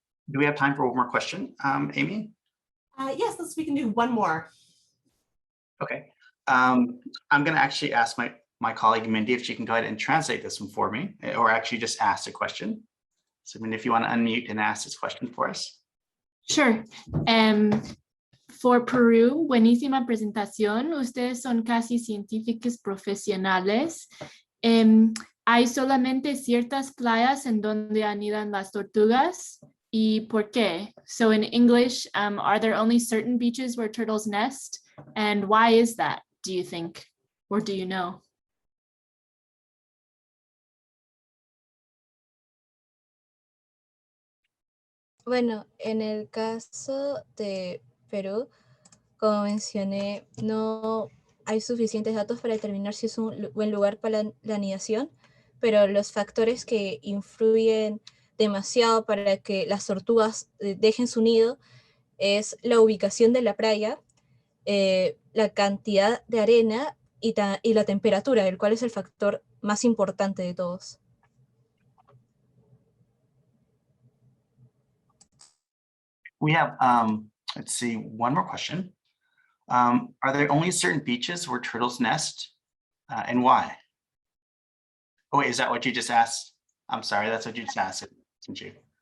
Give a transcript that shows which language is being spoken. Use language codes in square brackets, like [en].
[en] Do we have time for one more question, Amy? Yes, we can do one more. Okay. I'm going to actually ask my colleague Mindy if she can go ahead and translate this one for me, or actually just ask the question. So Mindy, if you want to unmute and ask this question for us. Sure. [es] For Peru, buenísima presentación. Ustedes son casi científicos profesionales. ¿Hay solamente ciertas playas en donde anidan las tortugas? ¿Y por qué? [en] So in English, are there only certain beaches where turtles nest? And why is that, do you think? Or do you know? [es] Bueno, en el caso de Perú, como mencioné, no hay suficientes datos para determinar si es un buen lugar para la anidación, pero los factores que influyen demasiado para que las tortugas dejen su nido es la ubicación de la playa, la cantidad de arena y la temperatura, el cual es el factor más importante de todos. [en] We have, let's see, one more question. Are there only certain beaches where turtles nest and why? Oh, wait, is that what you just asked? I'm sorry, that's what you just asked, didn't you?